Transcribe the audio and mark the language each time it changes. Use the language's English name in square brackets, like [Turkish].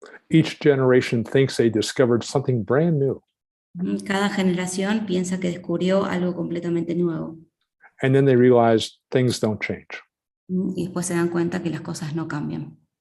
[English] Each generation thinks they discovered something brand new. [Spanish] Cada generación piensa que descubrió algo completamente nuevo. [English] And then they realize things don't change. [Spanish] Y después se dan cuenta que las cosas no cambian.